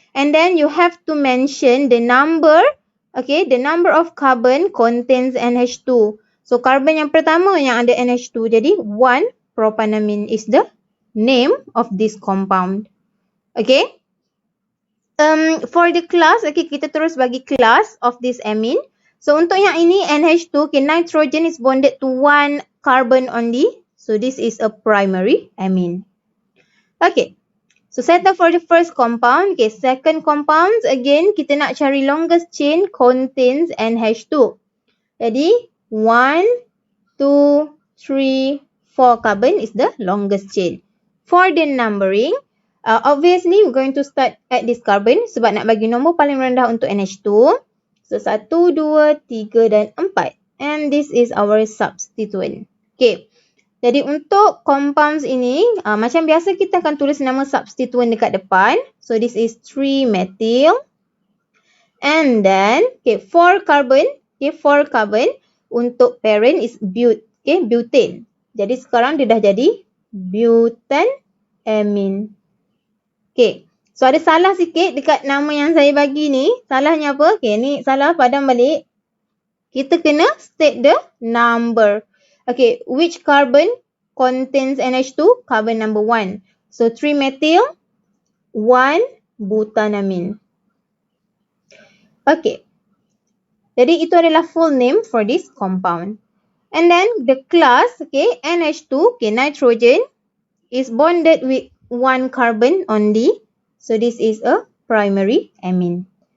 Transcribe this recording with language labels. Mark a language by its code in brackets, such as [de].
[en] And then, you have to mention the number. Okay, the number of carbon contains NH2. [ms] So, carbon yang pertama yang ada NH2. [en] Jadi, 1-propanamine is the name of this compound. Okay. For the class, okay, [ms] kita terus bagi [en] class of this amine. So, [ms] untuk yang ini, [en] NH2, okay, nitrogen is bonded to one carbon only. So, this is a primary amine. Okay. So, settle for the first compound. Okay, second compound, again, [ms] kita nak cari [en] longest chain contains NH2. Jadi, 1, 2, 3, 4 carbon is the longest chain. For the numbering, obviously, we're going to start at this carbon [ms] sebab nak bagi nombor paling rendah untuk NH2. [en] So, 1, 2, 3 dan 4. And this is our substituent. Okay. [ms] Jadi, untuk compounds ini, macam biasa kita akan tulis nama substituent dekat depan. [en] So, this is 3-methyl. And then, okay, 4 carbon. Okay, 4 carbon. [ms] Untuk parent is butane. Jadi, sekarang dia dah jadi butanamine. Okay. So, ada salah sikit dekat nama yang saya bagi ni. Salahnya apa? Okay, ni salah, padam balik. Kita kena [en] state the number. Okay, which carbon contains NH2? Carbon number 1. So, 3-methyl, 1-butanamine. Okay. [ms] Jadi, itu adalah [en] full name for this compound. And then, the class, okay, NH2, okay, nitrogen, is bonded with one carbon only. So, this is a primary amine.